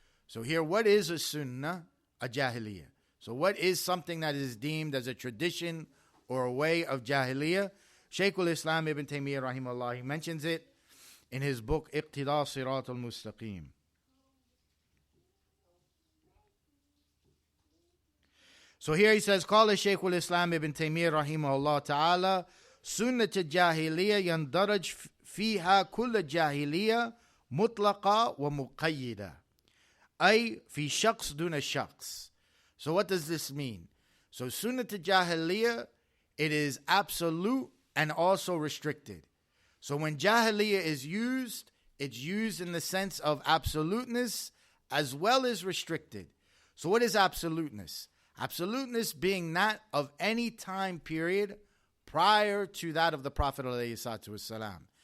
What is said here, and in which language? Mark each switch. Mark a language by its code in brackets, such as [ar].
[en] So here, what is a sunnah? A Jahiliyyah. So what is something that is deemed as a tradition or a way of Jahiliyyah? Shaykh al-Islam ibn Taymiyyah, rahimahullah, he mentions it in his book, Iqtida Sirat al-Mustaqim. [ar] So here he says, قال شيخ الإسلام ابن تيمية رحمه الله تعالى سنة الجاهلية يندرج فيها كل جاهلية مطلقة ومقيدة أي في شخص دون شخص. [en] So what does this mean? So Sunnah Jahiliyyah, it is absolute and also restricted. So when Jahiliyyah is used, it's used in the sense of absoluteness as well as restricted. So what is absoluteness? Absoluteness being not of any time period prior to that of the Prophet ﷺ.